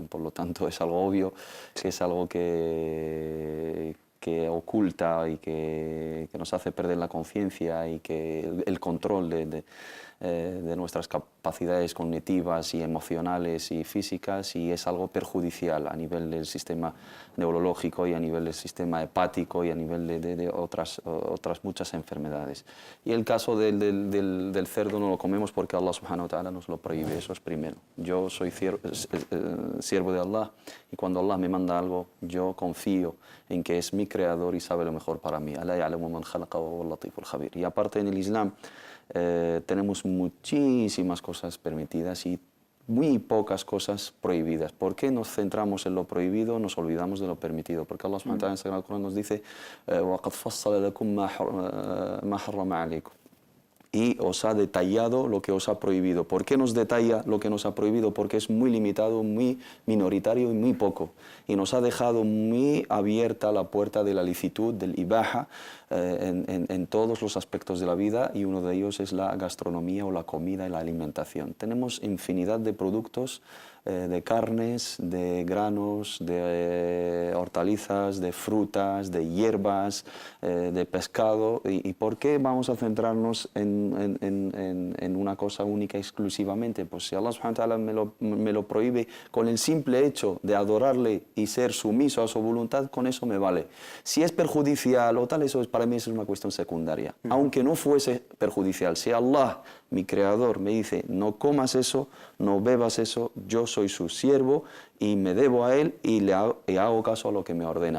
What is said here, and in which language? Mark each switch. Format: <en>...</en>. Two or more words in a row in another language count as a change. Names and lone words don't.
<es>Por lo tanto, es algo obvio, que es algo que oculta y que nos hace perder la conciencia y que el control de nuestras capacidades cognitivas y emocionales y físicas, y es algo perjudicial a nivel del sistema neurológico y a nivel del sistema hepático y a nivel de otras muchas enfermedades. Y el caso del cerdo no lo comemos porque Allah</es> <ar>سبحانه وتعالى</ar> <es>nos lo prohíbe, eso es primero. Yo soy siervo de Allah y cuando Allah me manda algo, yo confío en que es mi creador y sabe lo mejor para mí.</es> <ar>ألا يعلم من خلق وهو اللطيف الخبير.</ar> <es>Y aparte en el Islam tenemos muchísimas cosas permitidas y muy pocas cosas prohibidas. ¿Por qué nos centramos en lo prohibido, nos olvidamos de lo permitido? Porque Allah</es> <ar>سبحانه وتعالى</ar> <es>en el Sagrado Corán nos dice</es> <ar>وَقَدْ فَصَّلَ لَكُمْ مَا حَرَّمَ عَلَيْكُمْ,</ar> <es>y os ha detallado lo que os ha prohibido. ¿Por qué nos detalla lo que nos ha prohibido? Porque es muy limitado, muy minoritario y muy poco. Y nos ha dejado muy abierta la puerta de la licitud, del ibaha, en todos los aspectos de la vida, y uno de ellos es la gastronomía o la comida y la alimentación. Tenemos infinidad de productos de carnes, de granos, de hortalizas, de frutas, de hierbas, de pescado. ¿Y por qué vamos a centrarnos en una cosa única exclusivamente? Pues si Allah</es> <ar>سبحانه وتعالى</ar> <es>me lo prohíbe con el simple hecho de adorarle y ser sumiso a su voluntad, con eso me vale. Si es perjudicial o tal, eso para mí es una cuestión secundaria. Aunque no fuese perjudicial, si Allah, mi creador, me dice no comas eso, no bebas eso, yo soy su siervo y me debo a él y hago caso a lo que me ordena.</es>